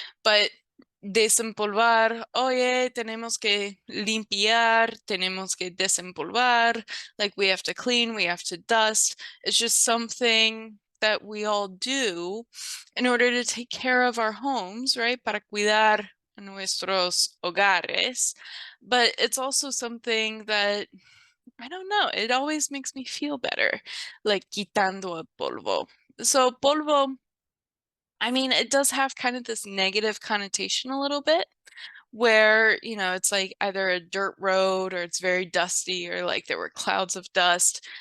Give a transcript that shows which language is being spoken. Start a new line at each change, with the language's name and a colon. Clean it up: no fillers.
English: But
Spanish: desempolvar, oye, tenemos que limpiar, tenemos que desempolvar,
English: like we have to clean, we have to dust. It's just something that we all do in order to take care of our homes, right?
Spanish: Para cuidar nuestros hogares.
English: But it's also something that, I don't know, it always makes me feel better, like
Spanish: quitando el polvo.
English: So polvo, I mean, it does have kind of this negative connotation a little bit, where, it's like either a dirt road or it's very dusty or like there were clouds of dust.